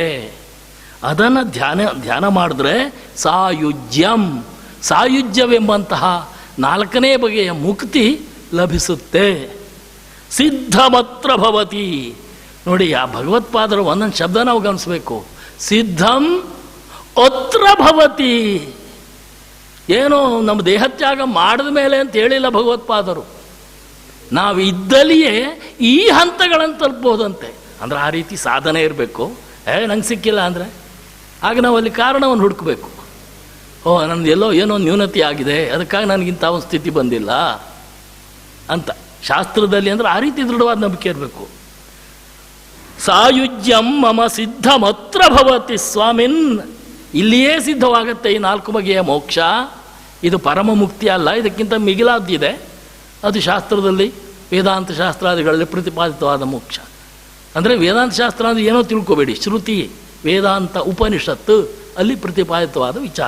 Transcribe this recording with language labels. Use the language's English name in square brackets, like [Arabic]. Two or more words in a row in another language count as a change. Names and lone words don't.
[Kannada] ಅದನ್ನು ಧ್ಯಾನ ಮಾಡಿದ್ರೆ ಸಾಯುಜ್ಯವೆಂಬಂತಹ ನಾಲ್ಕನೇ ಬಗೆಯ ಮುಕ್ತಿ ಲಭಿಸುತ್ತೆ. [Sanskrit] ಸಿದ್ಧಮತ್ರ ಭವತಿ. [Kannada] ನೋಡಿ, ಆ ಭಗವತ್ಪಾದರು ಒಂದೊಂದು ಶಬ್ದ ನಾವು ಗಮನಿಸಬೇಕು. [Sanskrit] ಸಿದ್ಧಂ ಅತ್ರ ಭವತಿ. [Kannada] ಏನೋ ನಮ್ಮ ದೇಹತ್ಯಾಗ ಮಾಡಿದ ಮೇಲೆ ಅಂತ ಹೇಳಿಲ್ಲ ಭಗವತ್ಪಾದರು. ನಾವು ಇದ್ದಲ್ಲಿಯೇ ಈ ಹಂತಗಳನ್ನು ತಲುಪಬಹುದಂತೆ. ಅಂದರೆ ಆ ರೀತಿ ಸಾಧನೆ ಇರಬೇಕು. ನಂಗೆ ಸಿಕ್ಕಿಲ್ಲ ಅಂದರೆ ಆಗ ನಾವು ಅಲ್ಲಿ ಕಾರಣವನ್ನು ಹುಡುಕಬೇಕು. ನನ್ನದು ಏನೋ ನ್ಯೂನತೆ ಆಗಿದೆ, ಅದಕ್ಕಾಗಿ ನನಗಿಂತ ಒಂದು ಸ್ಥಿತಿ ಬಂದಿಲ್ಲ ಅಂತ ಶಾಸ್ತ್ರದಲ್ಲಿ ಅಂದರೆ ಆ ರೀತಿ ದೃಢವಾದ ನಂಬಿಕೆ ಇರಬೇಕು. [Sanskrit] ಸಾಯುಜ್ಯಂ ಮಮ ಸಿದ್ಧಮತ್ರ ಭವತಿ ಸ್ವಾಮಿನ್. [Kannada] ಇಲ್ಲಿಯೇ ಸಿದ್ಧವಾಗುತ್ತೆ ಈ 4 ಬಗೆಯ ಮೋಕ್ಷ. ಇದು ಪರಮ ಮುಕ್ತಿ ಅಲ್ಲ, ಇದಕ್ಕಿಂತ ಮಿಗಿಲಾದ್ದಿದೆ. ಅದು ಶಾಸ್ತ್ರದಲ್ಲಿ ವೇದಾಂತ ಶಾಸ್ತ್ರಾದಿಗಳಲ್ಲಿ ಪ್ರತಿಪಾದಿತವಾದ ಮೋಕ್ಷ. ಅಂದರೆ ವೇದಾಂತ ಶಾಸ್ತ್ರ ಅಂದರೆ ಏನೋ ತಿಳ್ಕೊಬೇಡಿ, ಶ್ರುತಿ ವೇದಾಂತ ಉಪನಿಷತ್ತು ಅಲ್ಲಿ ಪ್ರತಿಪಾದಿತವಾದ ವಿಚಾರ.